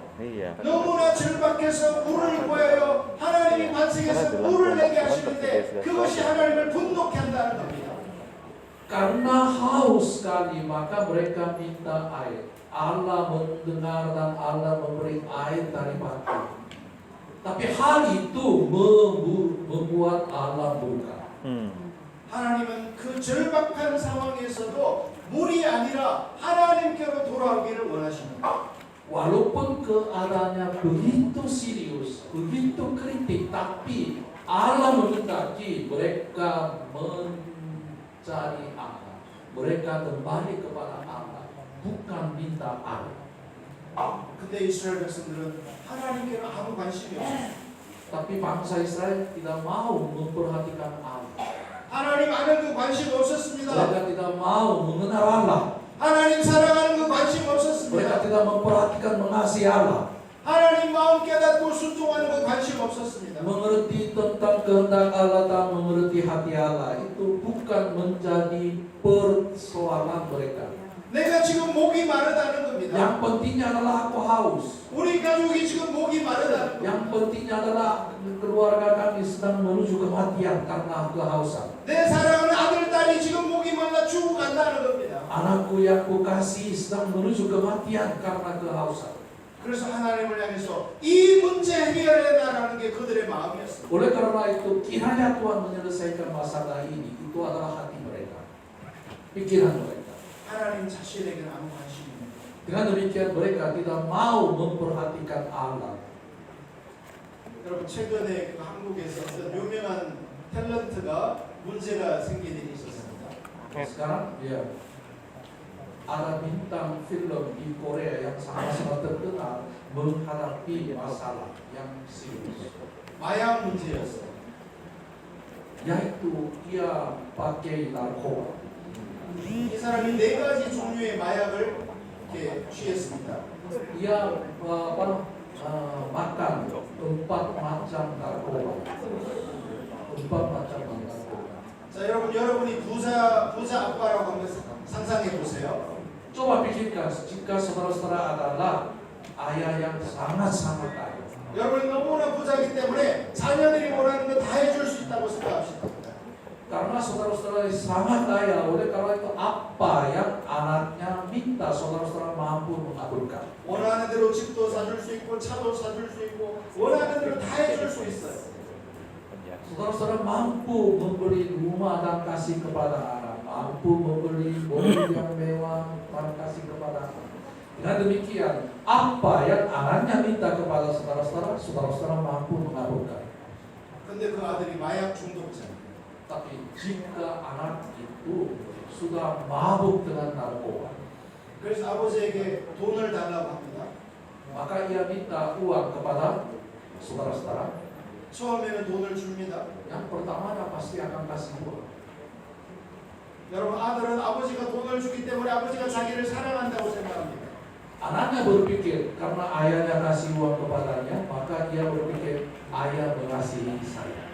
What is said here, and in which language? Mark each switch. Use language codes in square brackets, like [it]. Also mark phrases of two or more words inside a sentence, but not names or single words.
[id] Iya. [ko] 너무나 절박해서 물을 구해요. 하나님이 반석에서 물을 내게 하시는데 그것이 하나님을 분노케 한다는 겁니다. [id] Karena haus sekali, maka mereka minta air. Allah mendengar dan Allah memberi air dari batu. Tapi hal itu membuat Allah murka. [ko] 하나님은 그 절박한 상황에서도 물이 아니라 하나님께로 돌아오기를 원하십니다. [id] Walaupun keadaannya begitu serius, begitu kritik, tapi Allah menghendaki mereka mencari Allah. Mereka kembali kepada Allah, bukan minta air. [ko] 근데 이스라엘 백성들은 하나님께는 아무 관심이 없어요. [id] Tapi bangsa Israel tidak mau memperhatikan Allah. [ko] 하나님 아는 그 관심 없었습니다. [id] Mereka tidak mau mengenal Allah. [ko] 하나님 사랑하는 그 관심 [id] Mereka [ko] 없었습니다. [id] tidak memperhatikan mengasihi Allah. [ko] 하나님 마음 깨닫고 순종하는 그 관심 없었습니다. [id] Mengerti tentang kehendak Allah dan mengerti hati Allah itu bukan menjadi persoalan mereka. [ko] 내가 지금 목이 마르다는 겁니다. [id] Yang pentingnya adalah aku haus. [ko] 우리 가족이 지금 목이 마르다는 겁니다. [id] Yang pentingnya adalah keluarga kami sedang menuju kematian karena kehausan. [ko] 내 사랑하는 아들, 딸이 지금 목이 말라 죽어간다는 겁니다. [id] Anakku yang kukasihi sedang menuju kematian karena kehausan. [ko] 그래서 하나님을 향해서 이 문제 해결해달라는 게 그들의 마음이었습니다. [id] Oleh karena itu kiranya Tuhan menyelesaikan masalah ini. Itu adalah hati mereka, pikiran mereka. [ko] 하나님 자신에게는 아무 관심이 없습니다. [id] Dengan demikian mereka tidak mau memperhatikan Allah. [ko] 여러분 최근에 그 한국에서 어떤 유명한 탤런트가 문제가 생긴 일이 있었습니다. [id] Sekarang ya ada bintang film di Korea yang sangat-sangat terkenal menghadapi masalah yang serius, [ko] 마약 문제였어요. [id] yaitu ia pakai narkoba. [ko] 이 사람이 4가지 종류의 마약을 이렇게 취했습니다. [id] Ia makan 4 macam narkoba. 4 macam narkoba. [ko] 자, 여러분이 부자 아빠라고 한번 상상해 보세요. [id] Coba pikirkan jika saudara-saudara adalah ayah yang sangat-sangat kaya. [ko] 여러분 너무나 부자이기 때문에 자녀들이 원하는 거 다 해줄 수 있다고 생각합시다. [id] Karena saudara-saudara sangat kaya, oleh karena itu apa yang anaknya minta saudara-saudara mampu mengabulkan. [ko] 원하는 대로 집도 사줄 수 있고 차도 사줄 수 있고 원하는 대로 다 해줄 수 있어요. [id] Saudara-saudara mampu membeli rumah dan kasih kepada anak, mampu membeli mobil yang mewah dan kasih kepada anak. Dengan demikian, apa yang anaknya minta kepada saudara-saudara, saudara-saudara mampu mengabulkan. [ko] 근데 그 아들이 마약 중독자예요. [id] Tapi jika anak itu sudah mabuk dengan narkoba, [ko] 그래서 아버지에게 돈을 달라고 합니다. [id] maka ia minta uang kepada saudara-saudara. [ko] 처음에는 돈을 줍니다. [id] Yang pertamanya pasti akan kasih uang. [ko] 여러분 아들은 아버지가 돈을 주기 때문에 아버지가 자기를 사랑한다고 생각합니다. [id] Anaknya berpikir karena ayahnya kasih uang kepadanya, maka ia berpikir ayah mengasihi saya.